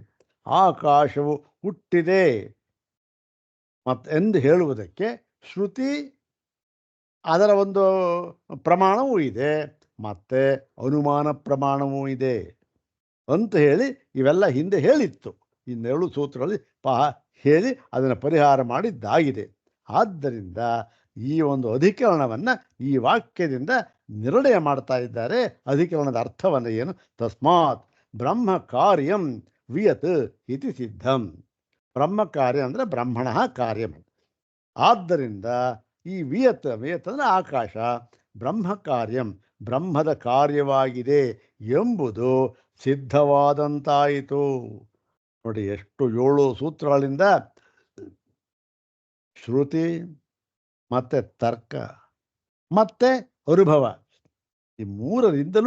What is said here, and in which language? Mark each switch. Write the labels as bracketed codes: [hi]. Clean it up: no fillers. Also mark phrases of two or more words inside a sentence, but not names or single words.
[kn] ಆಕಾಶವು ಹುಟ್ಟಿದೆ ಎಂದು ಹೇಳುವುದಕ್ಕೆ ಶ್ರುತಿ ಅದರ ಒಂದು ಪ್ರಮಾಣವೂ ಇದೆ, ಮತ್ತು ಅನುಮಾನ ಪ್ರಮಾಣವೂ ಇದೆ ಅಂತ ಹೇಳಿ ಇವೆಲ್ಲ ಹಿಂದೆ ಹೇಳಿತ್ತು. ಇನ್ನೆರಡು ಸೂತ್ರಗಳಲ್ಲಿ ಹೇಳಿ ಅದನ್ನು ಪರಿಹಾರ ಮಾಡಿದ್ದಾಗಿದೆ. ಆದ್ದರಿಂದ ಈ ಒಂದು ಅಧಿಕರಣವನ್ನು ಈ ವಾಕ್ಯದಿಂದ ನಿರ್ಣಯ ಮಾಡ್ತಾ ಇದ್ದಾರೆ. ಅಧಿಕರಣದ ಅರ್ಥವನ್ನು ಏನು? [sa] ತಸ್ಮಾತ್ ಬ್ರಹ್ಮ ಕಾರ್ಯಂ ವಿಯತ್ ಇತಿ ಸಿದ್ಧಂ. ಬ್ರಹ್ಮ ಕಾರ್ಯ [kn] ಅಂದರೆ [sa] ಬ್ರಹ್ಮಣ ಕಾರ್ಯಂ. [kn] ಆದ್ದರಿಂದ ಈ ವಿಯತ್ ಅಂದರೆ ಆಕಾಶ [sa] ಬ್ರಹ್ಮ ಕಾರ್ಯಂ [kn] ಬ್ರಹ್ಮದ ಕಾರ್ಯವಾಗಿದೆ ಎಂಬುದು ಸಿದ್ಧವಾದಂತಾಯಿತು. ನೋಡಿ, ಎಷ್ಟು 7 ಸೂತ್ರಗಳಿಂದ ಶ್ರುತಿ ಮತ್ತೆ ತರ್ಕ ಮತ್ತೆ ಅನುಭವ, ಈ ಮೂರರಿಂದಲೂ